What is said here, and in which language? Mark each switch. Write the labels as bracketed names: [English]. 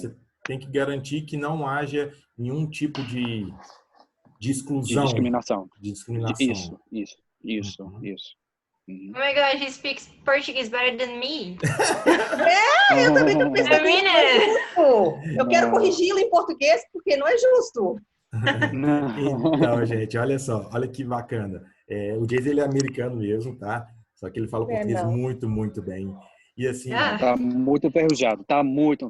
[Portuguese] Você tem que garantir que não haja nenhum tipo de exclusão. De discriminação. De discriminação. Isso. [English] Oh my God, he speaks Portuguese better than me. [Portuguese] Eu também tô pensando que não é justo. Eu quero Não. corrigi-lo em português porque não é justo. Então, gente, olha só, olha que bacana. O Jason, ele é americano mesmo, tá? Só que ele fala português muito, muito bem. E assim... Tá muito enferrujado, Muito